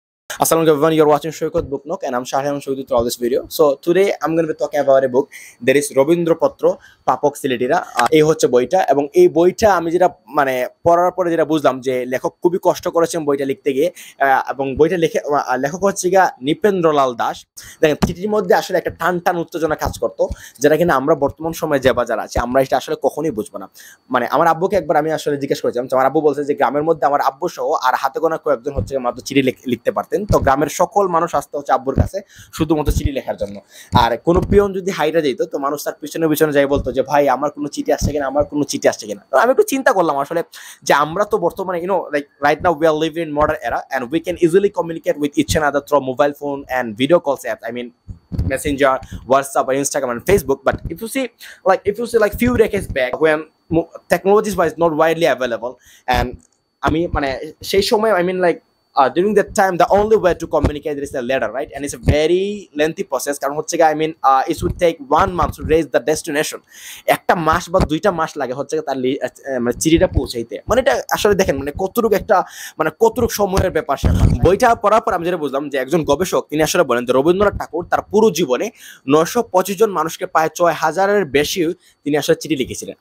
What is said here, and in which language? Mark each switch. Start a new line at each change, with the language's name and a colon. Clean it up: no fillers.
English: Assalamu alaikum everyone, you're watching Shoykot Book Nook and I'm Shahram Shoykot throughout this video. So today I'm going to be talking about a book. There is Robindra Patro পাপক সিলেটিরা।
Bangla: এই হচ্ছে বইটা এবং এই বইটা আমি যেটা মানে পড়ার পরে যেটা বুঝলাম যে লেখক খুবই কষ্ট করেছেন বইটা লিখতে গিয়ে এবং বইটা লেখক হচ্ছে গিয়া নৃপেন্দ্রলাল দাস। দেখেন চিঠির মধ্যে আসলে একটা টান টান উত্তেজনা কাজ করতো যেটা কিনা আমরা বর্তমান সময়ে যে বাজার আছে আমরা এটা আসলে কখনোই বুঝবো না। মানে আমার আব্বুকে একবার আমি আসলে জিজ্ঞেস করেছিলাম, আমার আব্বু বলছে যে গ্রামের মধ্যে আমার আব্বু সহ আর হাতে গোনা কয়েকজন হচ্ছে মাত্র চিঠি লিখতে পারতেন। তো গ্রামের সকল মানুষ আসতে হচ্ছে আব্বুর কাছে শুধুমাত্র চিঠি লেখার জন্য। আর কোনো পিয়ন যদি হাইরা যেত তো মানুষ তার পিছনে পিছনে যাই বলতো যে ভাই আমার কোনো চিঠি আসছে কিনা, আমার কোনো চিঠি আসছে কিনা। তো আমি একটু চিন্তা করলাম আসলে যে আমরা তো বর্তমানে
English: Like right now we are living in modern era and we can easily communicate with each and other through mobile phone and video calls apps, I mean Messenger, WhatsApp, or Instagram and Facebook. But if you see like few decades back when technologies was not widely available, and I mean
Bangla: মানে সেই সময়
English: during that time the only way to communicate is a letter, right? And it's a very lengthy process
Bangla: কারণ হচ্ছে
English: it would take 1 month to reach the destination.
Bangla: একটা মাস বা দুইটা মাস লাগে হচ্ছে তার মানে চিঠিটা পৌঁছাইতে। মানে এটা আসলে দেখেন মানে কতটুক সময়ের ব্যাপার। বইটা পড়ার পর আমি যেটা বুঝলাম যে একজন গবেষক তিনি আসলে বলেন যে রবীন্দ্রনাথ ঠাকুর তার পুরো জীবনে 925 জন মানুষকে প্রায় 6000-এর বেশি তিনি আসলে চিঠি লিখেছিলেন।